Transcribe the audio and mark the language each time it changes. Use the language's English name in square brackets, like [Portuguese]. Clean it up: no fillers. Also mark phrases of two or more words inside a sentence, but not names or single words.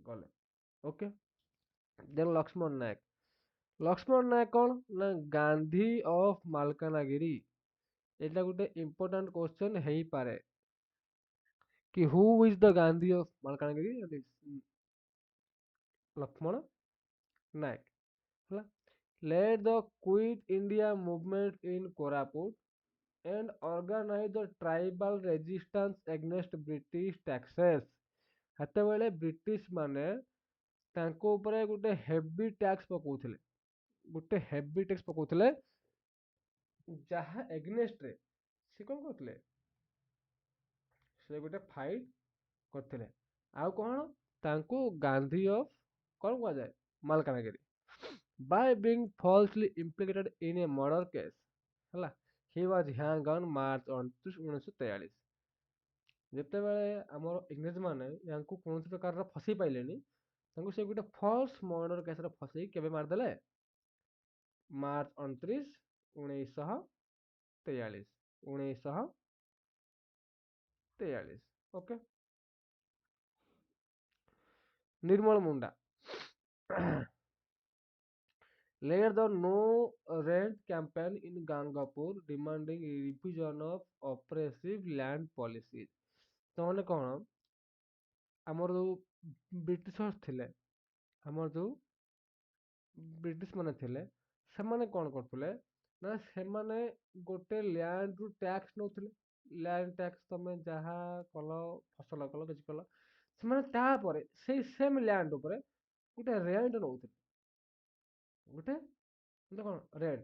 [Odia] ଓକେ। ଦେନ୍ ଲକ୍ଷ୍ମଣ ନାୟକ। ଲକ୍ଷ୍ମଣ ନାୟକ କଣ ନା ଗାନ୍ଧୀ ଅଫ୍ ମାଲକାନଗିରି। ଏଇଟା ଗୋଟେ [English] important question [Odia] ହେଇପାରେ କି [English] who is the Gandhi of Malkangiri? [Odia] ଲକ୍ଷ୍ମଣ ନାୟକ। ହେଲା, [English] led the Quit India movement in Koraput and organized the tribal resistance against British taxes। [Odia] ସେତେବେଳେ ବ୍ରିଟିଶ ମାନେ ତାଙ୍କ ଉପରେ ଗୋଟେ [English] heavy tax [Odia] ପକଉଥିଲେ, ଗୋଟେ [English] heavy tax [Odia] ପକଉଥିଲେ, ଯାହା ଏଗନେଷ୍ଟରେ ସେ କଣ କରୁଥିଲେ, ସେ ଗୋଟେ ଫାଇଟ୍ କରିଥିଲେ। ଆଉ କଣ, ତାଙ୍କୁ ଗାନ୍ଧୀ ଅଫ କଣ କୁହାଯାଏ, ମାଲକାନଗିରି। [English] By being falsely implicated in a murder case, ହେଲା, he was hanged on March 29, 1943। [Odia] ଯେତେବେଳେ ଆମର ଇଂରେଜ ମାନେ ୟାଙ୍କୁ କୌଣସି ପ୍ରକାରର ଫସେଇ ପାଇଲେନି, ତାଙ୍କୁ ସେ ଗୋଟେ [English] false murder [Odia] କେସରେ ଫସେଇ କେବେ ମାରିଦେଲେ, ମାର୍ଚ୍ଚ 29, 1943। 1943। ଓକେ। [English] ନିର୍ମଳ ମୁଣ୍ଡା led the no rent campaign in Gangapur demanding a revision of oppressive land policies। [Odia] ତାମାନେ କଣ, ଆମର ଯୋଉ ବ୍ରିଟିଶର୍ସ ଥିଲେ, ଆମର ଯୋଉ ବ୍ରିଟିଶ ମାନେ ଥିଲେ, ସେମାନେ କଣ କରୁଥିଲେ ନା ସେମାନେ ଗୋଟେ ଲ୍ୟାଣ୍ଡ ରୁ ଟ୍ୟାକ୍ସ ନଉଥିଲେ। [English] land tax [Odia] ତମେ ଯାହା କଲ, ଫସଲ କଲ, କିଛି କଲ, ସେମାନେ ତାପରେ ସେଇ [English] same land [Odia] ଉପରେ ଗୋଟେ ରେଣ୍ଟ ନଉଥିଲେ, ଗୋଟେ ମାନେ କଣ ରେଣ୍ଟ।